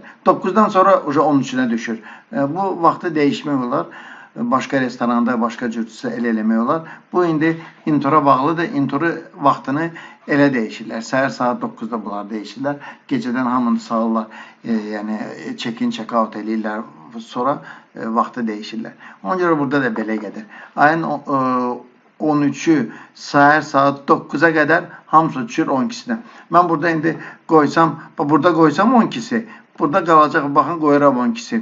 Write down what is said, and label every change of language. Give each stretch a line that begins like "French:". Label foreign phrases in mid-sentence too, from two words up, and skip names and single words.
Azerbaijani: 9-dan sonra 13-ünə düşür. Bu vaxtı dəyişmək olar. Başqa restoranda, başqa cürcüsə elə eləmək olar. Bu, indi intora bağlıdır. Intoru vaxtını elə dəyişirlər. Səhər saat 9-da bunlar dəyişirlər. Gecədən hamını salırlar. Yəni,
English: check-in, check-out eləyirlər.
Azerbaijani: Sonra vaxtı dəyişirlər. Ona görə burada da belə gedir. Ayın 13-ü səhər saat 9-a qədər hamısı düşür 12-sinə. Mən burada indi qoysam, burada qoysam 12-si. Burada qalacaq, baxın, qoyuram 12-si.